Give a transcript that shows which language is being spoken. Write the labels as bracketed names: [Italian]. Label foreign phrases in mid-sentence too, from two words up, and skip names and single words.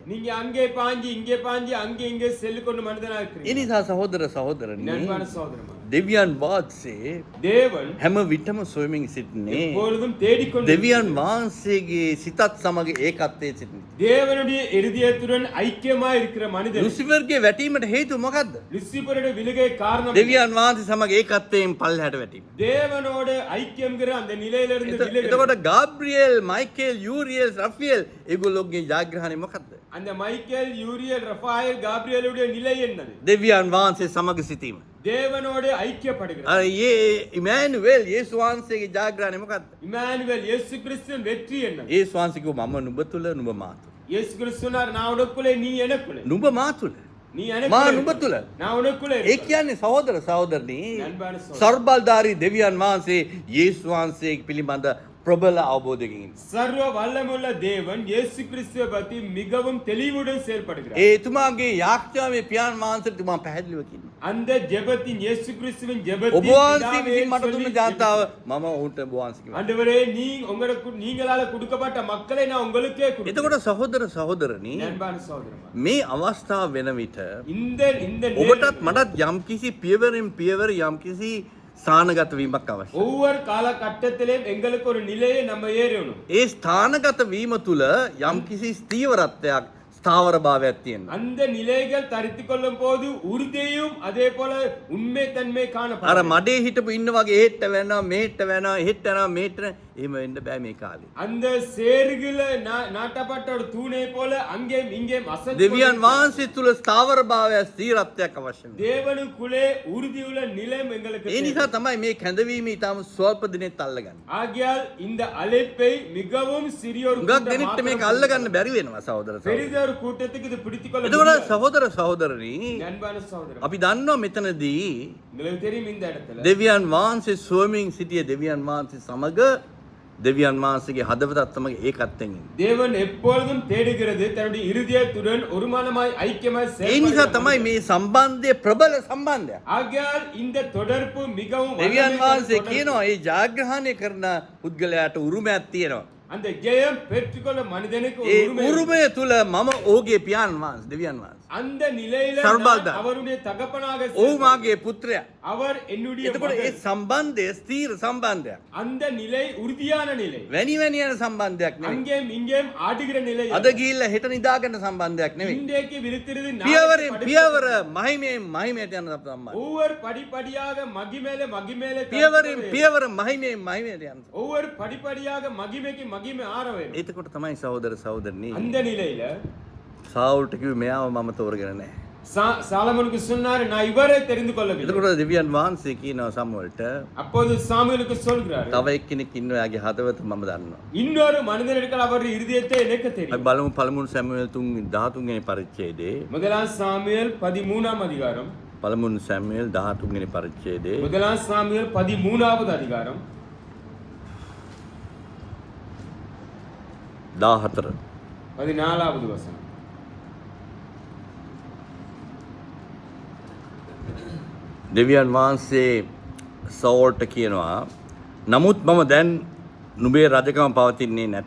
[Tamil] நீங்க அங்கே பாஞ்சி இங்கே பாஞ்சி அங்கே இங்கே செல்லு கொண்டு மனிதனா [Sinhala] ඒ [Tamil] இருக்கிறீங்க. [Sinhala] නිසා සහෝදර සහෝදරනි [Tamil] அன்பான சகோதரமா [Sinhala] දෙවියන් වහන්සේ [Tamil] தேவன் [Sinhala] හැම විටම සොයමින් සිටින්නේ [Tamil] எப்பொழுதும் தேடிக்கொண்டு [Sinhala] දෙවියන් වහන්සේගේ සිතත් සමග ඒකත්වයේ සිටින. [Tamil] தேவனுடைய இருதயத்துடன் ஐக்கியமா இருக்கிற மனிதன் [Sinhala] ලුසිෆර්ගේ වැටීමට හේතුව මොකක්ද? [Tamil] லுசிபருடைய விழுகை காரணம் [Sinhala] දෙවියන් වහන්සේ සමග ඒකත්වයෙන් පල්ලහැට වැටීම. [Tamil] தேவனோட ஐக்கியம்ங்கிற அந்த நிலையிலிருந்து விலகுறது. [Sinhala] එතකොට ගාබ්‍රියෙල්, මයිකේල්, යූරියෙල්, රෆියෙල් ඒගොල්ලෝගේ ජයග්‍රහණය මොකක්ද? [Tamil] அந்த மைக்கேல் யூரியல் ரஃபாயல் காப்ரியலுடைய நிலை என்னது? [Sinhala] දෙවියන් වහන්සේ සමග සිටීම. [Tamil] தேவனோட ஐக்கியப்படுகிறது. [Sinhala] අර ඒ ඉමෑනුවෙල් යේසු වහන්සේගේ ජයග්‍රහණය මොකක්ද? [Tamil] இமானுவேல் இயேசு கிறிஸ்துவின் வெற்றி என்னது? [Sinhala] යේසු වහන්සේ කිව්වා මම නුඹ තුල නුඹ මා තුල. [Tamil] இயேசு கிறிஸ்து சொன்னார் நான் உனக்குள்ளே நீ எனக்குள்ளே. [Sinhala] නුඹ මා තුල. [Tamil] நீ [Sinhala] මා [Tamil] எனக்குள்ளே [Sinhala] නුඹ තුල. [Tamil] நான் உனக்குள்ளே [Sinhala] ඒ [Tamil] இருக்கிறேன். [Sinhala] කියන්නේ සහෝදර සහෝදරනි අන්பான සහෝදර. සර්බල්ධාරී දෙවියන් වහන්සේ යේසු වහන්සේ පිළිබඳ ප්‍රබල අවබෝධයකින් ඉන්නවා. [Tamil] சர்வ வல்லமுள்ள தேவன் இயேசு கிறிஸ்துவை பற்றி மிகவும் தெளிவுடன் செயல்படுகிறார். [Sinhala] ඒ එතුමාගේ යාඥාවේ පියාණන් වහන්සේට තුමා පැහැදිලිව කියනවා. [Tamil] அந்த ஜெபத்தின் இயேசு கிறிஸ்துவின் [Sinhala] ඔබ [Tamil] ஜெபத்தின் [Sinhala] වහන්සේ [Tamil] பிதாவே [Sinhala] විසින් මට [Tamil] சொல்லி [Sinhala] දුන්න ජාතාව මම ඔවුන්ට ඔබ වහන්සේ කිව්වා. [Tamil] ஆண்டவரே நீ உங்களுக்கு நீங்களால கொடுக்கப்பட்ட மக்களை நான் உங்களுக்கே கொடுக்கிறேன். [Sinhala] එතකොට සහෝදර සහෝදරනි [Tamil] அன்பான சகோதரமா [Sinhala] මේ අවස්ථාව වෙන විට [Tamil] இந்த இந்த [Sinhala] ඔබටත් මටත් යම්කිසි පියවරෙන් පියවර යම්කිසි ස්ථානගත වීමක් අවශ්‍යයි. [Tamil] ஒவ்வொரு காலகட்டத்திலும் எங்களுக்கு ஒரு நிலையை நம்ம ஏறணும். [Sinhala] ඒ ස්ථානගත වීම තුළ යම්කිසි ස්ථීවරත්වයක් ස්ථාවරභාවයක් තියෙනවා. [Tamil] அந்த நிலைகள் தரித்துக் கொள்ளும் போது உறுதியும் அதே போல உண்மை தன்மை [Sinhala] අර [Tamil] காணப்படும். [Sinhala] මඩේ හිටපු ඉන්න වගේ එහෙට වෙනවා මෙහෙට වෙනවා එහෙට යනවා මෙහෙට යනවා. එහෙම වෙන්න බෑ මේ කාලේ. [Tamil] அந்த சேறுகள நாட்டப்பட்ட ஒரு தூணை போல அங்கேயும் இங்கேயும் அசைந்து [Sinhala] දෙවියන් [Tamil] கொண்டிருக்கிறது. [Sinhala] වහන්සේ තුළ ස්ථාවරභාවයක් ස්ථීරත්වයක් අවශ්‍ය වෙනවා. [Tamil] தேவனுக்குள்ளே உறுதியுள்ள நிலம் எங்களுக்கு [Sinhala] ඒ [Tamil] தேவை. [Sinhala] නිසා තමයි මේ කැඳවීම ඊටම ස්වල්ප දිනෙත් අල්ලගන්නේ. [Tamil] ஆகையால் இந்த அழைப்பை மிகவும் சிறிய ஒரு [Sinhala] උගක් [Tamil] கூட்டம் [Sinhala] දෙනෙක්ට මේක [Tamil] மாத்திரம் [Sinhala] අල්ලගන්න බැරි වෙනවා සහෝදර සහෝදරනි. [Tamil] பெரித ஒரு கூட்டத்துக்கு இது பிடித்துக் கொள்ள [Sinhala] එතකොට [Tamil] முடியாது. [Sinhala] සහෝදර සහෝදරනි [Tamil] அன்பான சகோதரன் [Sinhala] අපි දන්නවා මෙතනදී [Tamil] உங்களுக்கு தெரியும் இந்த இடத்துல [Sinhala] දෙවියන් වහන්සේ සොයමින් සිටිය දෙවියන් වහන්සේ සමග දෙවියන් වහන්සේගේ හදවතත් සමග ඒකත්වෙන් ඉන්නේ. [Tamil] தேவன் எப்பொழுதும் தேடுகிறது தன்னுடைய இருதயத்துடன் ஒருமானமாய் ஐக்கியமாய் [Sinhala] ඒ නිසා [Tamil] செயல்படுகிற [Sinhala] තමයි මේ සම්බන්ධය ප්‍රබල සම්බන්ධයක්. [Tamil] ஆகையால் இந்த தொடர்பு மிகவும் [Sinhala] දෙවියන් [Tamil] வல்லமை [Sinhala] වහන්සේ [Tamil] கொண்ட தொடர்பு. [Sinhala] කියනවා ඒ ජාග්‍රහණය කරන පුද්ගලයාට උරුමයක් තියෙනවා. [Tamil] அந்த ஜெயம் பெற்றுக்கொள்ள மனிதனுக்கு ஒரு [Sinhala] ඒ [Tamil] உரிமை இருக்கு. [Sinhala] උරුමය තුල මම ඕගේ පියාණන් වහන්සේ දෙවියන් වහන්සේ. [Tamil] அந்த நிலையில சர்வல்தான். நான் அவருடைய தகப்பனாக [Sinhala] ඔහු [Tamil] செயல்படுகிறேன். [Sinhala] මාගේ පුත්‍රයා. [Tamil] அவர் என்னுடைய [Sinhala] එතකොට ඒ [Tamil] மகன். [Sinhala] සම්බන්ධය ස්ථීර සම්බන්ධයක්. [Tamil] அந்த நிலை உறுதியான நிலை [Sinhala] වැනි වැනි යන සම්බන්ධයක් නෙවෙයි. [Tamil] அங்கேயும் இங்கேயும் ஆடுகிற நிலை [Sinhala] අද ගිහිල්ලා හෙට නිදාගන්න සම්බන්ධයක් නෙවෙයි. [Tamil] இன்றைக்கு விருத்திருது [Sinhala] පියවරෙන් පියවර මහිමයෙන් මහිමයට යන සම්බන්ධය. [Tamil] ஒவ்வொரு படிப்படியாக மகிமேல மகிமேல [Sinhala] පියවරෙන් පියවර මහිමයෙන් මහිමයට යන. [Tamil] ஒவ்வொரு படிப்படியாக மகிமைக்கு மகிமை ஆற வேண்டும். [Sinhala] එතකොට තමයි සහෝදර සහෝදරනි [Tamil] அந்த நிலையில [Sinhala] සාවුල්ට කිව්වේ මෙයාව මම තෝරගෙන නැහැ. [Tamil] சாலமோனுக்கு சொன்னாரு நான் இவரை தெரிந்து கொள்ளவில்லை. [Sinhala] එතකොට දෙවියන් වහන්සේ කියනවා සමුවල්ට [Tamil] அப்போது சாமுவேலுக்கு சொல்கிறாரு [Sinhala] තව එක්කෙනෙක් ඉන්නවා යාගේ හදවත මම දන්නවා. [Tamil] இன்னொரு மனிதன் இருக்கிற அவருடைய இருதயத்தை எனக்கு [Sinhala] අපි [Tamil] தெரியும். [Sinhala] බලමු පළමුව සැමුවෙල් 13 වෙනි පරිච්ඡේදයේ [Tamil] முதலாம் சாமுவேல் 13ஆம் அதிகாரம் [Sinhala] පළමුව සැමුවෙල් 13 වෙනි පරිච්ඡේදයේ [Tamil] முதலாம் சாமுவேல் 13வது அதிகாரம் 14 14வது வசனம். [Sinhala] දෙවියන් වහන්සේ සවෝල්ට කියනවා නමුත් මම දැන් නුඹේ රජකම පවතින්නේ නැත.